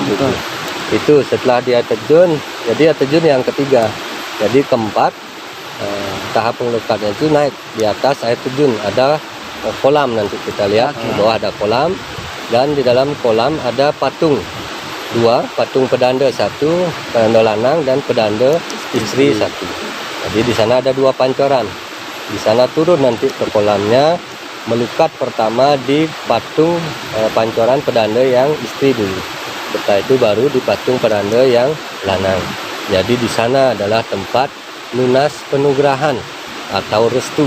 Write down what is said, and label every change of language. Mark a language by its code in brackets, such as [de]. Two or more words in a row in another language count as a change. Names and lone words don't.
[id] Itu setelah dia terjun. Jadi air terjun yang ketiga. Jadi keempat, tahap pengelukatnya itu naik di atas air terjun, ada kolam, nanti kita lihat di bawah ada kolam, dan di dalam kolam ada patung 2, patung pedanda 1, pedanda lanang dan pedanda istri 1. Jadi di sana ada 2 pancoran. Di sana turun nanti ke kolamnya, melukat pertama di patung pancoran pedanda yang istri dulu. Setelah itu baru di patung pedanda yang lanang. Jadi di sana adalah tempat lunas penugrahan atau restu.